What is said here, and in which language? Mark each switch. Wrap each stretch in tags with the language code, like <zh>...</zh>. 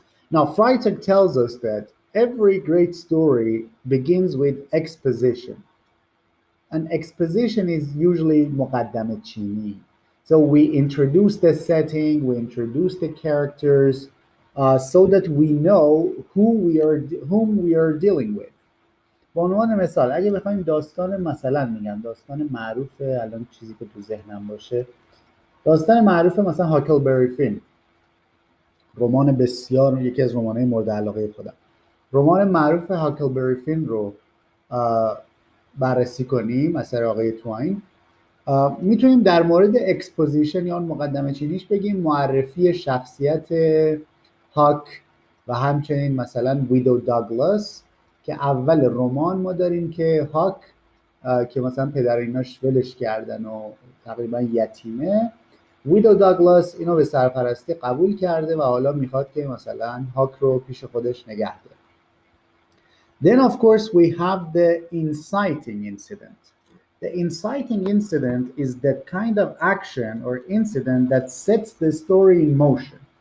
<en>Now, Freitag tells us that every great story begins with exposition. An exposition is usually</en> <fa>مقدمه چینی.</fa> <en>So we introduce the setting, we introduce the characters, so that we know whom we are dealing with.</en> <fa>به عنوان مثال اگه بخوایم داستان مثلا میگم داستان معروف الان چیزی که تو ذهنم باشه داستان معروف مثلا هاکلبری فین، رمان بسیار یکی از رمان‌های مورد علاقه خودم. رمان معروف هاکلبری فین رو بررسی کنیم اثر آقای توین. میتونیم در مورد اکسپوزیشن یا مقدمه چینیش بگیم معرفی شخصیت هاک و همچنین مثلا ویدو داگلاس که اول رمان ما داریم که هاک که مثلا پدر ایناش ولش کردن و تقریبا یتیمه، ویدو داگلاس اینو به سرپرستی قبول کرده و حالا میخواد که مثلا هاک رو پیش خودش نگه داره.</fa> <en>Then of course we have the inciting incident. The inciting incident is the kind of action or incident that sets the story in motion.</en>